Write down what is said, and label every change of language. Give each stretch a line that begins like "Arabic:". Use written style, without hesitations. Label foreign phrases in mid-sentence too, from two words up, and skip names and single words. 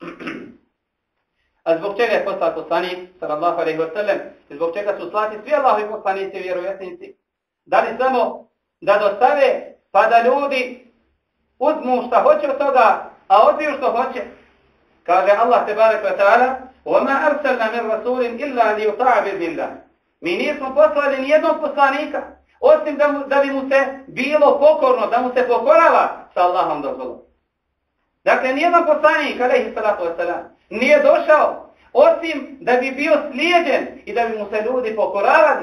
Bosnian: A zbog čega je poslao poslanik
Arabic: صلى الله عليه وسلم
Bosnian: i zbog čega su slati svi Allahovi poslanici i vjerovjesnici? Da li samo da dostave pa da ljudi uzmu šta hoće od toga, a odbiju što hoće?
Arabic: Kaže الله تبارك وتعالى: وَمَا أَرْسَلْنَا مِنْ رَسُولٍ إِلَّا لِيُطَاعَ بِإِذْنِ اللَّهِ.
Bosnian: Mi nismo poslali ni jednog poslanika, osim da bi mu se bilo pokorno, da mu se pokorava sa Allahom dozvolom. Dakle, nijedan poslanik,
Arabic: عليه الصلاة والسلام,
Bosnian: nije došao, osim da bi bio slijeđen i da bi mu se ljudi pokoravali.